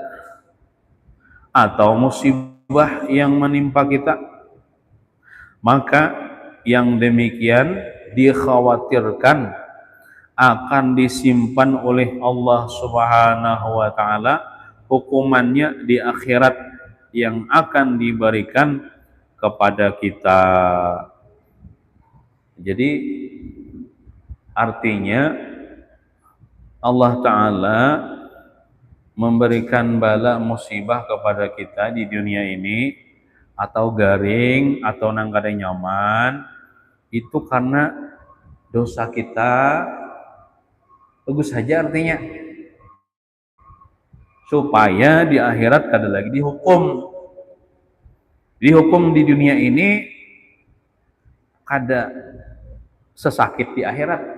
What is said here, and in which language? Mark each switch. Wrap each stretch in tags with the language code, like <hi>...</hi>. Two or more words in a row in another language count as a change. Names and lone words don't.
<id>atau musibah yang menimpa kita, maka yang demikian dikhawatirkan akan disimpan oleh Allah</id> <ar>سبحانه وتعالى</ar> <id>hukumannya di akhirat yang akan diberikan kepada kita. Jadi artinya Allah Ta'ala memberikan bala musibah kepada kita di dunia ini atau garing atau</id> <bjn>nang kada nyaman</bjn> <id>itu karena dosa kita. Bagus saja artinya supaya di akhirat kada lagi dihukum di dunia ini kada sesakit di akhirat.</id>